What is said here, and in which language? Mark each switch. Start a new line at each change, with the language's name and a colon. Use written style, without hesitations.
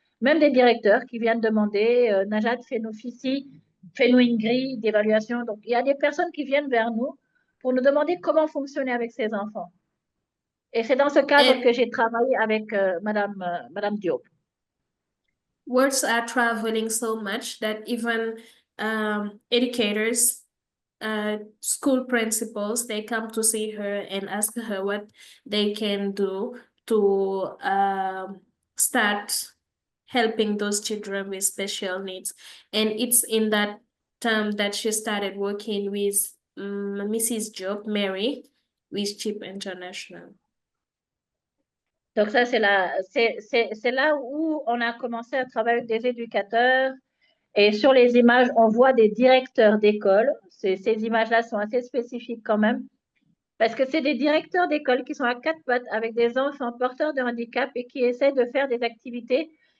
French: même des directeurs qui viennent demander Najate, fais-nous une grille d'évaluation. Donc, il y a des personnes qui viennent vers nous pour nous demander comment fonctionner avec ces enfants. Et c'est dans ce cadre que j'ai travaillé avec Madame Diop.
English: Words are traveling so much that even educators, school principals, they come to see her and ask her what they can do to start helping those children with special needs. And it's in that term that she started working with Mrs. 𝒂𝒏𝒅𝒂 with CHIP International.
French: Donc ça, c'est là où on a commencé à travailler avec des éducateurs. Et sur les images, on voit des directeurs d'école. Ces images-là sont assez spécifiques quand même. Parce que c'est des directeurs d'école qui sont à quatre pattes avec des enfants porteurs de handicap et qui essaient de faire des activités.